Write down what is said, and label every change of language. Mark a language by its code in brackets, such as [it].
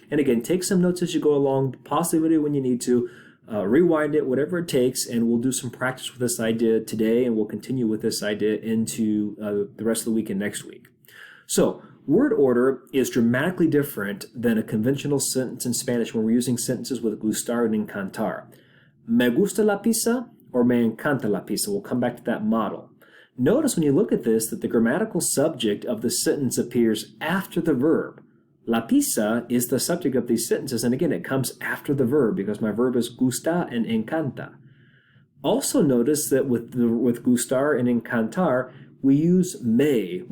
[en] And again, take some notes as you go along, pause the video when you need to, rewind it, whatever it takes, and we'll do some practice with this idea today, and we'll continue with this idea into the rest of the week and next week. So, word order is dramatically different than a conventional sentence in Spanish when we're using sentences with gustar and encantar. [es] Me gusta la pizza or me encanta la pizza. [en] We'll come back to that model. Notice when you look at this that the grammatical subject of the sentence appears after the verb. La pizza is the subject of these sentences, and again, it comes after the verb because my verb is gusta and encanta. Also notice that with gustar and encantar, we use me.